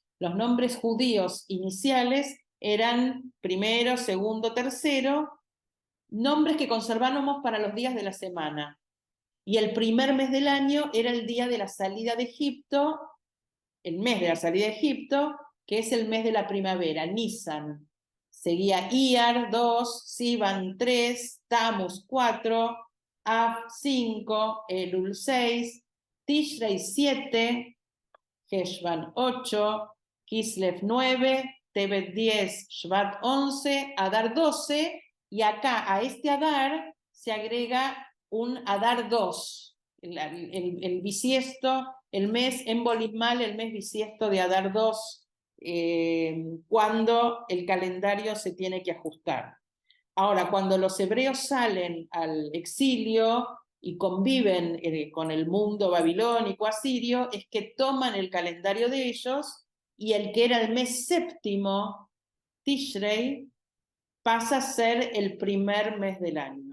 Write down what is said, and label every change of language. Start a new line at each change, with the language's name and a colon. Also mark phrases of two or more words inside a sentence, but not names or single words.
Spanish: Los nombres judíos iniciales eran primero, segundo, tercero, nombres que conservábamos para los días de la semana. Y el primer mes del año era el día de la salida de Egipto, el mes de la salida de Egipto, que es el mes de la primavera, Nisan. Seguía Iyar 2, Sivan 3, Tammuz 4, Av 5, Elul 6, Tishrei 7, Heshvan 8, Kislev 9, Tebet 10, Shvat 11, Adar 12, y acá a este Adar se agrega un Adar 2, el bisiesto, el mes embolismal, el mes bisiesto de Adar 2, cuando el calendario se tiene que ajustar. Ahora, cuando los hebreos salen al exilio y conviven con el mundo babilónico asirio, es que toman el calendario de ellos y el que era el mes séptimo, Tishrei, pasa a ser el primer mes del año.